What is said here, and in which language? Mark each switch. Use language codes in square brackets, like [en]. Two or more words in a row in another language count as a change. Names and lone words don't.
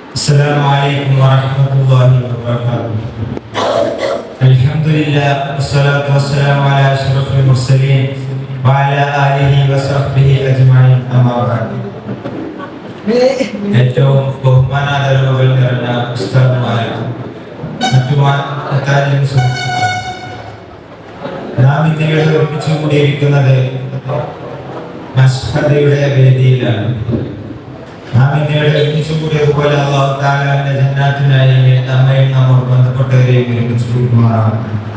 [ar] السلام عليكم ورحمة الله وبركاته. الحمد لله والصلاة والسلام على أشرف المرسلين وعلى آله وصحبه أجمعين. أما بعد. [ml] ഏറ്റവും ബഹുമാനാദരവുകൾ നിറഞ്ഞ ഉസ്താദുമാരും മറ്റു സുഹൃത്തുക്കളും, നാം ഇന്നിവിടെ ഒരുമിച്ചു കൂടിയിരിക്കുന്നത് മസ്ഹദയുടെ വേദിയിലാണ്. നാം ഇന്നിവിടെ ഒരുമിച്ചു കൂടിയതുപോലെ അല്ലാഹു തആലയുടെ ജന്നാത്തിനായി നമ്മയും നമ്മോട് ബന്ധപ്പെട്ടവരെയും ഒരുമിച്ച് കൂട്ടുമാറാവട്ടെ.